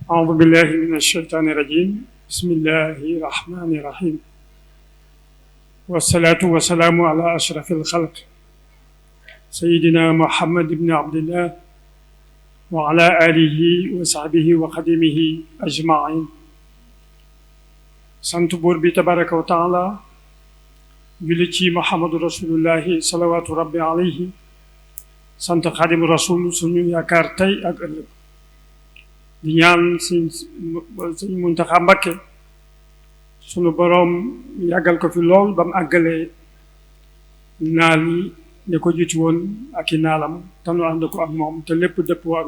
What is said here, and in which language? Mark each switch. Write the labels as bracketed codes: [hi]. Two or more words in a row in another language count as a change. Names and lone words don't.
[ar] أعوذ بالله من الشيطان الرجيم بسم الله الرحمن الرحيم والصلاة والسلام على أشرف الخلق سيدنا محمد بن عبد الله وعلى آله وصحبه وخدمه أجمعين [wo] sant buur bi [ar] تبارك وتعالى [wo] julli ci Muhammadu rasulullahi [ar] صلوات ربي عليه [wo] sant xaadimu rasul suñu yaakaar tey ak ëllëg di ñaan sëñ Muntaxa Mbakke sunu boroom yàggal ko fi lool ba mu àggalee naal yi ne ko jiitu woon ak i naalam te nu ànd ko ak moom te lépp dëppoo ak